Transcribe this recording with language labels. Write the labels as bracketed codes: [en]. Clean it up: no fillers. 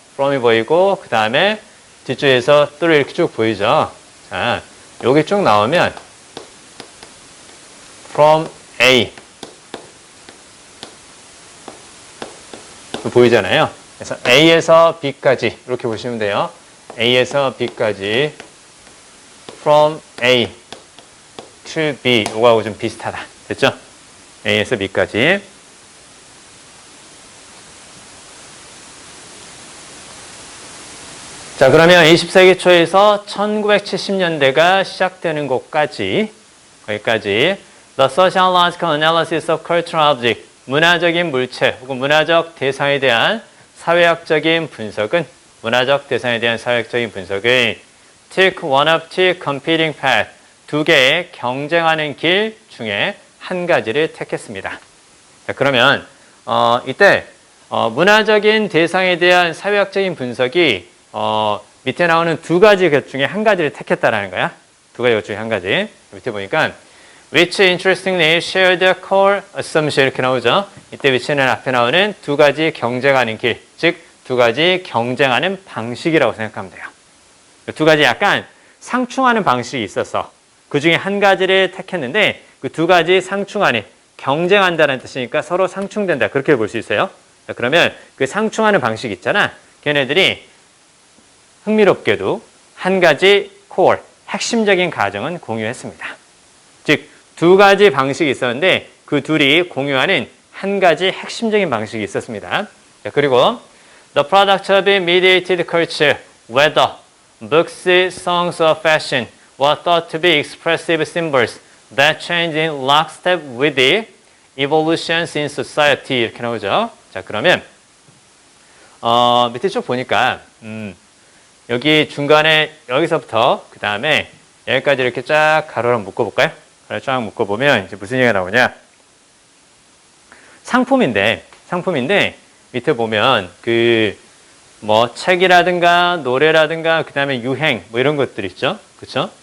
[ko] from이 보이고, 그 다음에 뒤쪽에서 through 이렇게 쭉 보이죠. 자, 여기 쭉 나오면 from A 보이잖아요. 그래서 A에서 B까지 이렇게 보시면 돼요. A에서 B까지 from A to B, 이거하고 좀 비슷하다. 됐죠? A에서 B까지. 자, 그러면 20세기 초에서 1970년대가 시작되는 곳까지, 거기까지 [en] The Sociological Analysis of Cultural Object, [ko] 문화적인 물체 혹은 문화적 대상에 대한 사회학적인 분석은 [en] took one of two competing paths, [ko] 두 개의 경쟁하는 길 중에 한 가지를 택했습니다. 자, 그러면 이때 문화적인 대상에 대한 사회학적인 분석이 밑에 나오는 두 가지 것 중에 한 가지를 택했다라는 거야. 두 가지 것 중에 한 가지. 밑에 보니까 [en] which interestingly share the core assumption [ko] 이렇게 나오죠. 이때 which는 앞에 나오는 두 가지 경쟁하는 길, 즉 두 가지 경쟁하는 방식이라고 생각하면 돼요. 두 가지 약간 상충하는 방식이 있어서 그 중에 한 가지를 택했는데 그 두 가지 상충하는 경쟁한다는 뜻이니까 서로 상충된다 그렇게 볼 수 있어요. 자, 그러면 그 상충하는 방식 있잖아. 걔네들이 흥미롭게도 한 가지 core, 핵심적인 가정은 공유했습니다. 즉, 두 가지 방식이 있었는데 그 둘이 공유하는 한 가지 핵심적인 방식이 있었습니다. 자, 그리고 [en] The product of mediated culture, whether books, songs, or fashion, were thought to be expressive symbols that change in lockstep with the evolutions in society [ko] 이렇게 나오죠. 자, 그러면 밑에 쭉 보니까 여기 중간에 여기서부터 그 다음에 여기까지 이렇게 쫙 가로로 묶어볼까요? 가로 쫙 묶어보면 이제 무슨 얘기가 나오냐? 상품인데 밑에 보면 그 뭐 책이라든가 노래라든가 그 다음에 유행 뭐 이런 것들 있죠, 그렇죠?